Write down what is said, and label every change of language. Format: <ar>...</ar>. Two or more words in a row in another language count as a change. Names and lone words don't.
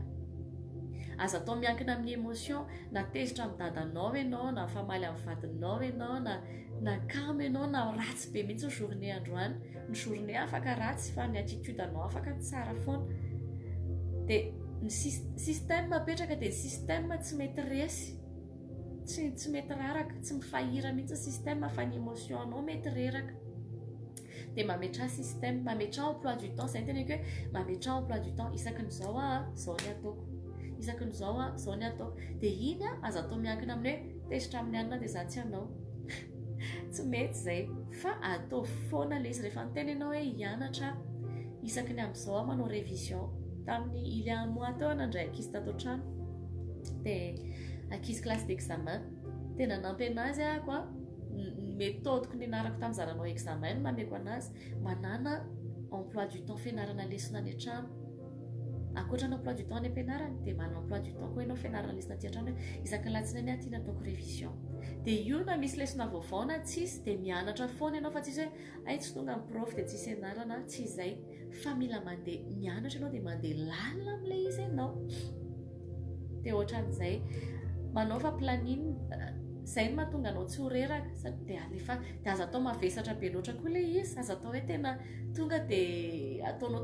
<mg>Aza atao miankina amin'ny émotion, na tezitra amin'ny dadanao ianao, na famaly amin'ny vadinao ianao, na kamo ianao, na ratsy be mihitsy ny journée androany, ny journée afaka ratsy fa ny attitude anao afaka tsara foana. Dia ny système mapetraka, dia ny système tsy mety resy, tsy mety raraka, tsy mifahira mihitsy système fa ny émotion anao mety reraka. Dia mametra système, mametra</mg> <fr>emploi du temps,</fr> <mg>izay ny teneniko hoe mametra</mg> <fr>emploi du temps,</fr> <mg>isaky n'izao zao ny ataoko. isakin'izao zao ny ataoko dia iny aza atao miankina amin'ny hoe tezitra amin'ny anina dia zany tsy anao tsy mety zay fa atao foana le izy rehefa niteny ianao hoe hianatra isaky ny amin'izao manao révision tamin'ny</mg> <fr>il y a un mois</fr> <mg>teo nandray ankizy tato trano dia ankizy</mg> <fr>classe d'examen</fr> <mg>tena nampy anazy ako méthode ny narako tamin'ny zaranao examen nameko anazy manana</mg> <fr>emploi du temps</fr> <mg>fianarana lesona any an-trano akoatra ny</mg> <fr>emploi du temps</fr> <mg>any am-pianarana dia manana</mg> <fr>emploi du temps</fr> <mg>koa ianao fianarana lesona aty an-trano hoe isaky latsinainy aty nataoko révision dia io na misy lesona vaovao na tsisy dia mianatra foana ianao fa tsisy hoe ay tsy tonga ny prof dia tsisy ianarana tsy izay fa mila mandeha mianatra ianao dia mandeha lalina amin'ilay izy ianao dia ohatran'izay manao fa planine zay no mahatonga anao tsy ho reraka dia aza atao mavesatra be loatra koa ilay izy aza atao hoe tena tonga dia ataonao</mg>